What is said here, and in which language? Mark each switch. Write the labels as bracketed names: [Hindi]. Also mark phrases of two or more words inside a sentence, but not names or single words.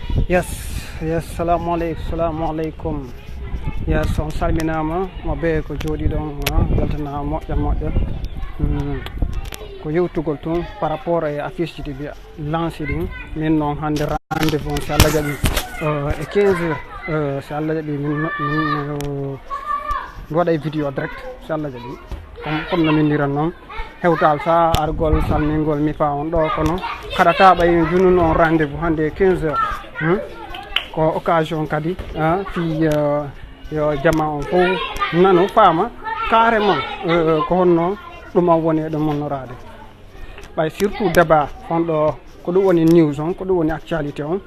[Arabic] Yes, السلام عليكم. [Fula] Yes, on salminama mabe ko jodi don galtana moƴƴa ko yewtugol tun [French] par rapport à affiche [Fula] di lancé din min non hande rendez-vous so Allah jaɓi e 15h so Allah jaɓi min waɗa [French] vidéo direct [Fula] so Allah jaɓi comme no min diran noon hewtal sa argol salmingol mi fa on ɗo kono haɗata ɓay junnu noon rendez-vous hande 15h ko occasion kadi fi yo jama on fof nano faama carrément ko honno ɗum woni ɗum monnorade ɓay surtout débat fonɗo ko ɗum woni news on ko ɗum woni actualité on